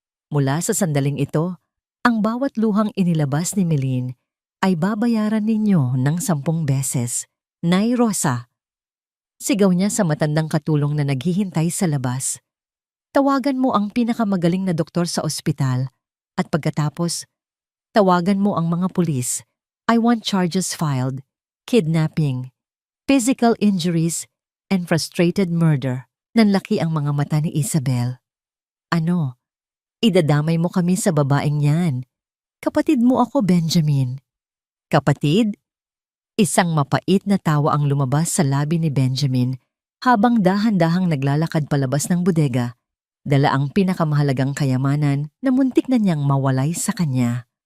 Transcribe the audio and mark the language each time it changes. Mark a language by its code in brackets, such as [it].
[tl] Mula sa sandaling ito, ang bawat luhang inilabas ni Meline ay babayaran ninyo ng 10 beses. Nay Rosa. Sigaw niya sa matandang katulong na naghihintay sa labas. Tawagan mo ang pinakamagaling na doktor sa ospital at pagkatapos, tawagan mo ang mga pulis. [en] I want charges filed. Kidnapping, physical injuries, and frustrated murder. [tl] Nanlaki ang mga mata ni Isabel. Ano? Idadamay mo kami sa babaeng yan. Kapatid mo ako, Benjamin. Kapatid? Isang mapait na tawa ang lumabas sa labi ni Benjamin habang dahan-dahang naglalakad palabas ng bodega, dala ang pinakamahalagang kayamanan na muntik na niyang mawalay sa kanya.